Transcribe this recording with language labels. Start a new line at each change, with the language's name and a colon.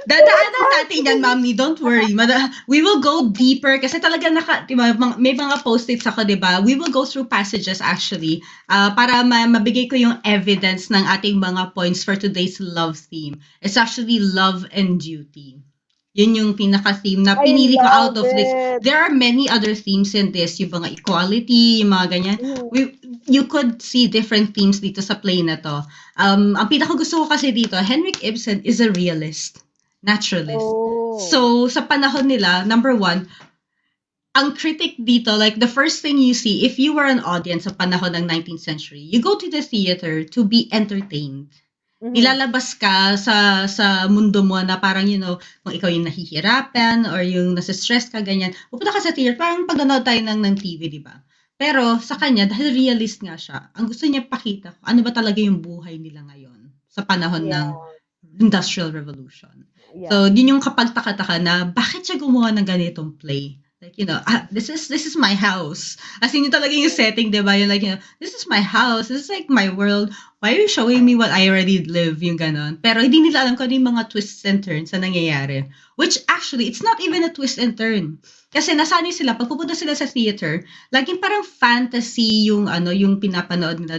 Filipino: Dadaanan natin yan, Mami.
English: Don't worry. We will go deeper
Filipino: kasi talaga diba, may mga post-its ako, diba?
English: We will go through passages actually
Filipino: para mabigay ko yung
English: evidence
Filipino: ng ating mga
English: points for today's love theme. It's actually love and duty.
Filipino: Yun yung pinaka-theme na pinili ko
English: out of this. There are many other themes in this.
Filipino: Yung mga equality, yung mga ganyan.
English: You could see different themes
Filipino: dito sa play na to. Ang pinaka-gusto ko kasi dito,
English: Henrik Ibsen is a realist, naturalist. So,
Filipino: sa panahon nila,
English: number one,
Filipino: ang critic dito,
English: like the first thing you see, if you were an audience
Filipino: sa panahon ng
English: 19th century, you go to the theater to be entertained.
Filipino: Ilalabas ka sa mundo mo na parang, kung ikaw yung nahihirapan or yung nasa-stress ka, ganyan. Pupunta ka sa theater, parang pag-nanood tayo ng TV, di ba? Pero sa kanya, dahil realist nga siya, ang gusto niya pakita, ano ba talaga yung buhay nila ngayon sa panahon ng Industrial Revolution. Yeah. So, yun yung kapagtaka-taka na bakit siya gumawa ng ganitong play?
English: Like, this is my house. As in,
Filipino: yun talaga yung setting, diba? Yung like,
English: this is my house. This is like my world. Why are you showing me what I already live?
Filipino: Yung ganon. Pero hindi nila alam kung ano yung mga twists and turns na nangyayari.
English: Which actually, it's not even a twist and turn.
Filipino: Kasi nasanay sila, pag pupunta sila sa theater, laging parang fantasy yung yung pinapanood nila.